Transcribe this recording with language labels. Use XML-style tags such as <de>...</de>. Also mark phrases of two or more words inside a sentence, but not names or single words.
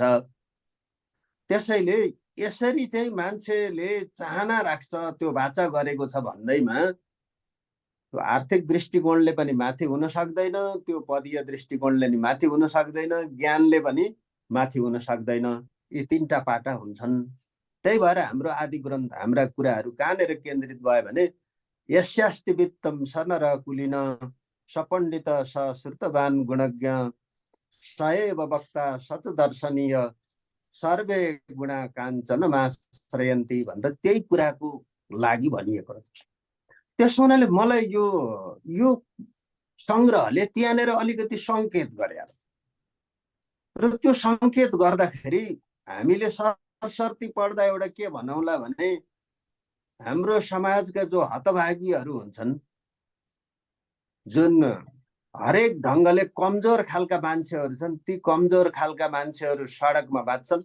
<ne>त्यसैले यसरी चाहिँ मान्छेले चाहना राख्छ त्यो बाचा गरेको छ भन्दैमा त्यो आर्थिक दृष्टिकोणले पनि माथि हुन सक्दैन, त्यो पदीय दृष्टिकोणले नि माथि हुन सक्दैन, ज्ञानले पनि माथि हुन सक्दैन। यी तीनटा पाटा हुन्छन्। त्यही भएर हाम्रो आदि ग्रन्थ हाम्रा कुराहरू कहाँनिर केन्द्रित भयो भने</ne> <sa>यस्यास्ति वित्तम सनर कुलिन सपण्डित सश्रुतवान गुणज्ञ सएव वक्ता सच दर्शनीय सर्वे गुणा काञ्चनमाश्रयन्ति</sa> <ne>भनेर त्यही कुराको लागि भनिएको रहेछ। त्यसो हुनाले मलाई यो सङ्ग्रहले त्यहाँनिर अलिकति सङ्केत गरे र त्यो सङ्केत गर्दाखेरि हामीले सरसर्ती पढ्दा एउटा के भनौँला भने हाम्रो समाजका जो हतभागीहरू हुन्छन्, जुन हरेक ढङ्गले कमजोर खालका मान्छेहरू छन्, ती कमजोर खालका मान्छेहरू सडकमा बाँच्छन्।</ne>